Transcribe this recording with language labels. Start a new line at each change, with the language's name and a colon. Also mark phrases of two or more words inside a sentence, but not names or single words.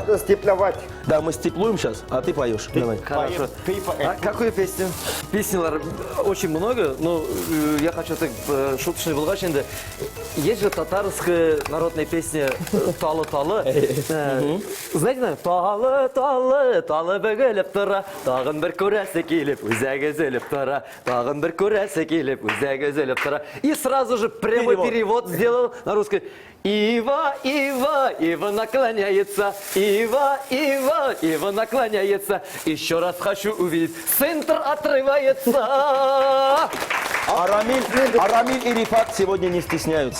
Russian: Степлевать. Да, мы стиплуем сейчас, а ты поешь. Давай. Хорошо. А какую песню? Песнялар очень много, но я хочу так шуточный
Tatar: булгач енді.
Russian: Есть же татарская народная песня «Талы-талы». Знаете, наверное?
Tatar: «Талы-талы, талы бөгелеп тора, тағын бір көрәсе келіп, үзәк өзеліп тора, тағын бір көрәсе келіп, үзәк өзеліп тора».
Russian: И сразу же прямой перевод сделал на русский. Ива, Ива, Ива наклоняется, Ива, Ива, Ива наклоняется. Еще раз хочу увидеть, центр отрывается. А Рамиль и Рифат сегодня не стесняются.